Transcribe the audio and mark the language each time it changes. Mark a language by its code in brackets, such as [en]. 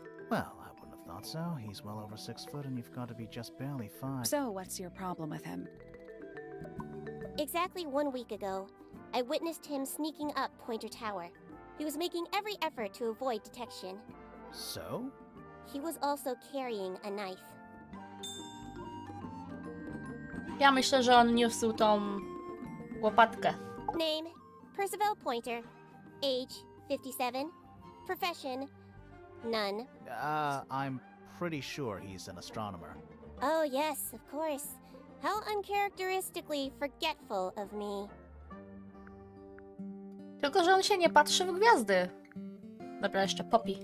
[en] Well, I wouldn't have thought so. He's well over 6 foot and you've got to be just barely 5. So what's your problem with him? Exactly 1 week ago, I witnessed him sneaking up Pointer Tower. He was making every effort to avoid detection. So? He was also carrying a knife. [pl] Ja myślę, że on niósł tą łopatkę. [en] Name, Percival Pointer. Age, 57. Profession, none. I'm pretty sure he's an astronomer. Oh yes, of course. How uncharacteristically forgetful of me. [pl] Tylko, że on się nie patrzy w gwiazdy. Dobra, jeszcze Poppy.